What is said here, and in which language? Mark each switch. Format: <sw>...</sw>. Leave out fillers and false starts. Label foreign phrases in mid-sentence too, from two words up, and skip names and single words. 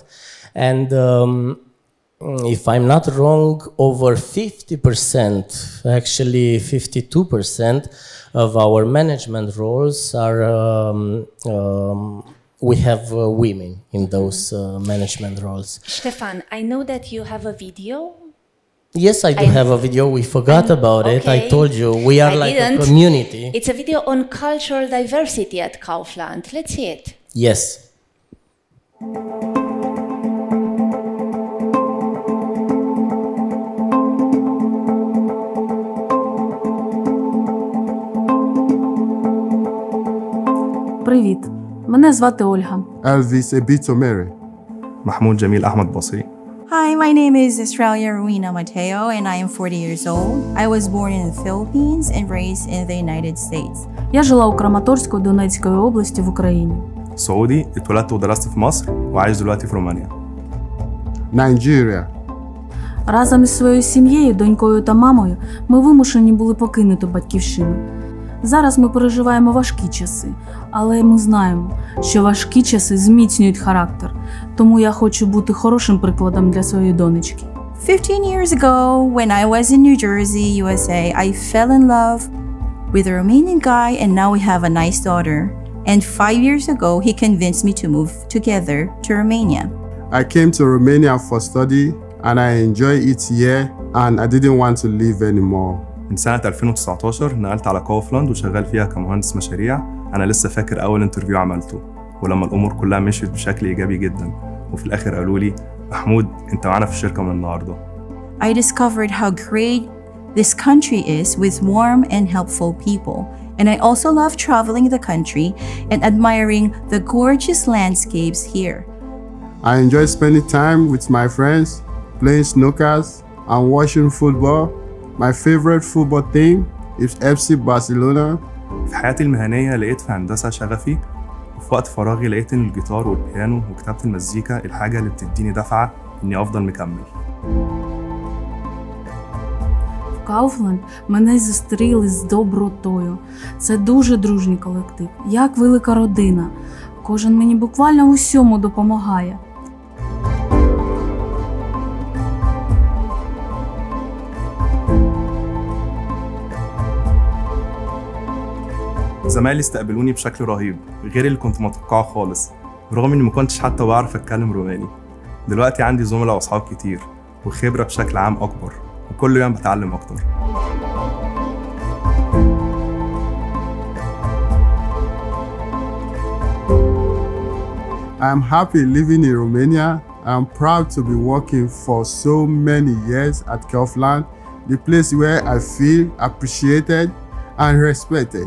<en>And if I'm not wrong, over 50%, actually 52% of our management roles are, we have women in those management roles. Stefan, I know that you have a video. Yes, I do have a video. We forgot about it. I told you, we are like a community. It's a video on cultural diversity at Kaufland. Let's see it. Yes.</en> <uk>Привіт, мене звати Ольга.</uk> <en>Elvis Ebito Mary. Mahmoud Jamil Ahmad Basri. Hi, my name is Australia Rowena Mateo and I am 40 years old. I was born in the Philippines and raised in the United States.</en> <uk>Я жила у Краматорську Донецької області в Україні.</uk> <ar>سعودي اتولدت ودرست في مصر وعايش دلوقتي في رومانيا.</ar> <en>Nigeria.</en> <uk>Разом із своєю сім'єю, донькою та мамою ми вимушені були покинути батьківщину. Зараз ми переживаємо важкі часи, але ми знаємо, що важкі часи зміцнюють характер. Тому я хочу бути хорошим прикладом для своєї донечки.</uk> <en>15 years ago, when I was in New Jersey, USA, I fell in love with a Romanian guy and now we have a nice daughter. And 5 years ago, he convinced me to move together to Romania. I came to Romania for study and I enjoy it here and I didn't want to leave anymore.</en> <ar>من سنة 2019 نقلت على كوفلاند وشغال فيها كمهندس مشاريع. أنا لسه فاكر أول انترفيو عملته ولما الأمور كلها مشيت بشكل إيجابي جدا وفي الآخر قالوا لي محمود أنت معانا في الشركة من النهاردة.</ar> <en>I discovered how great this country is with warm and helpful people. And I also love traveling the country and admiring the gorgeous landscapes here. I enjoy spending time with my friends, playing snookers and watching football. My favorite football team is FC Barcelona.</en> <ar>في حياتي المهنية لقيت في هندسة شغفي وفي وقت فراغي لقيت إن الجيتار والبيانو وكتابة المزيكا الحاجة اللي بتديني دفعة إني أفضل مكمل.</ar> <uk>Kaufland мене зустріли з добротою. Це дуже дружній колектив, як велика родина. Кожен мені буквально в усьому допомагає.</uk> <ar>زمايلي استقبلوني بشكل رهيب غير اللي كنت متوقعه خالص برغم اني ما كنتش حتى بعرف اتكلم روماني. دلوقتي عندي زملاء واصحاب كتير وخبرة بشكل عام اكبر وكل يوم بتعلم اكتر.</ar> <en>I'm happy living in Romania. I'm proud to be working for so many years at Kaufland, the place where I feel appreciated and respected.</en>